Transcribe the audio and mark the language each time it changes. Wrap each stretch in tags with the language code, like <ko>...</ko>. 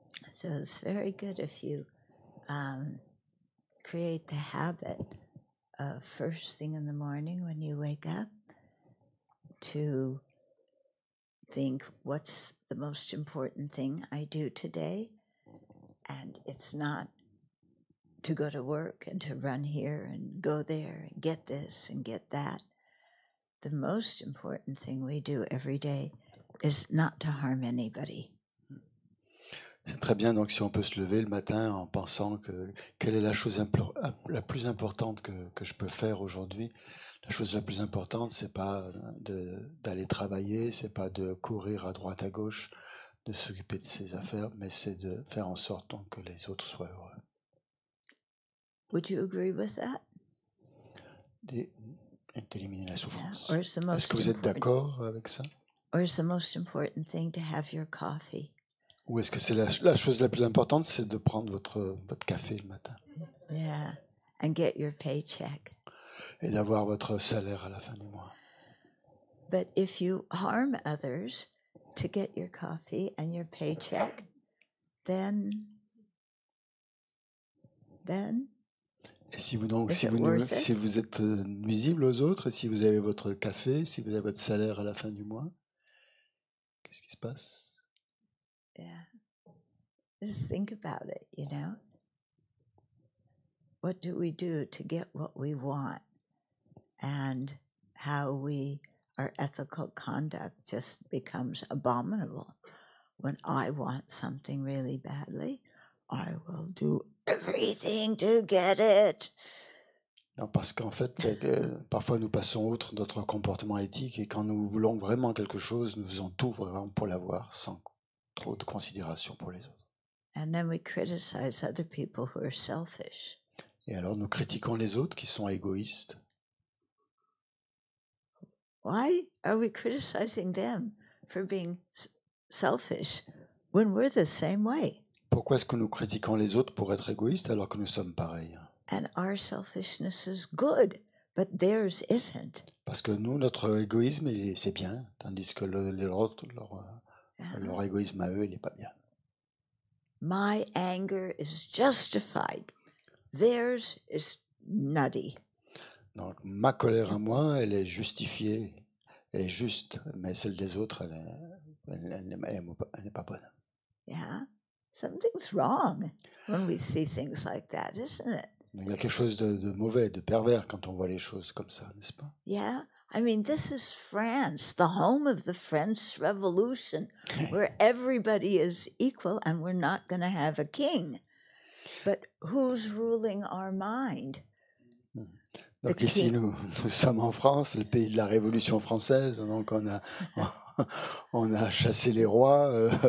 <en>So it's very good if you create the habit of first thing in the morning when you wake up to think, what's the most important thing I do today? And it's not to go to work and to run here and go there and get this and get that. The most important thing we do every day is not to harm anybody.</en> <fr>C'est très bien, donc si on peut se lever le matin en pensant que quelle est la chose la plus importante que je peux faire aujourd'hui. La chose la plus importante, c'est pas d'aller travailler, c'est pas de courir à droite à gauche, de s'occuper de ses affaires, mais c'est de faire en sorte donc, que les autres soient heureux.</fr> <en>Would you agree with that?</en> <fr>Et d'éliminer la souffrance.</fr> <en>Or is the most</en> <fr>Est-ce que vous êtes d'accord avec ça?</fr> <en>Or is the most important thing to have your coffee?</en> <fr>Ou est-ce que c'est la chose la plus importante, c'est de prendre votre café le matin</fr> <en>Yeah, and get your paycheck.</en> <fr>et d'avoir votre salaire à la fin du mois.</fr> <en>But if you harm others to get your coffee and your paycheck, then</en> <fr>Et si vous êtes nuisible aux autres, et si vous avez votre café, si vous avez votre salaire à la fin du mois, qu'est-ce qui se passe?</fr> <en>Yeah, just think about it, you know. What do we do to get what we want? And how our ethical conduct just becomes abominable. When I want something really badly, I will do everything to get it.</en> <fr>Non, parce qu'en fait, parfois nous passons outre notre comportement éthique et quand nous voulons vraiment quelque chose, nous faisons tout vraiment pour l'avoir sans trop de considération pour les autres.</fr> <en>And then we criticize other people who are selfish.</en> <fr>Et alors nous critiquons les autres qui sont égoïstes.</fr> <en>Why are we criticizing them for being selfish when we're the same way?</en> <fr>Pourquoi est-ce que nous critiquons les autres pour être égoïstes alors que nous sommes pareils?</fr> <en>And our selfishness is good, but theirs isn't.</en> <fr>Parce que nous, notre égoïsme, c'est bien, tandis que les autres, leur égoïsme à eux, il n'est pas bien.</fr> <en>My anger is justified. Theirs is nutty.</en> <fr>Donc, ma colère à moi, elle est justifiée, elle est juste, mais celle des autres, elle n'est pas bonne.</fr> <en>Yeah, something's wrong when we see things like that, isn't it?</en> <fr>Il y a quelque chose de mauvais, de pervers quand on voit les choses comme ça, n'est-ce pas?</fr> <en>Yeah. I mean, this is France, the home of the French Revolution, where everybody is equal and we're not going to have a king. But who's ruling our mind? The</en> <fr>Donc ici,</fr> <en>king.</en> <fr>nous sommes en France, le pays de la Révolution française. Donc on a chassé les rois.</fr>